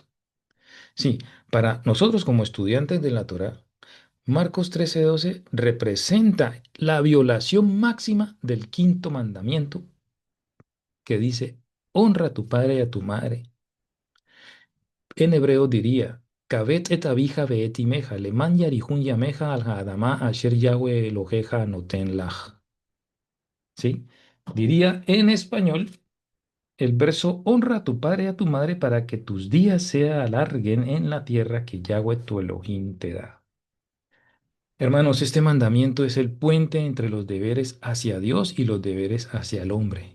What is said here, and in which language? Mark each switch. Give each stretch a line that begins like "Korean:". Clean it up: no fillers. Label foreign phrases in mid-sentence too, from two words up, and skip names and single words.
Spanish: Sí, para nosotros como estudiantes de la Torá, Marcos 13:12 representa la violación máxima del quinto mandamiento que dice, honra a tu padre y a tu madre. En hebreo diría,
Hebrew: כבד את אביך ואת אמך למען יאריכון ימיך על האדמה אשר יהוה אלהיך נתן לך.
Spanish: ¿Sí? Diría en español el verso, honra a tu padre y a tu madre para que tus días se alarguen en la tierra que Yahweh tu Elohim te da. Hermanos, este mandamiento es el puente entre los deberes hacia Dios y los deberes hacia el hombre.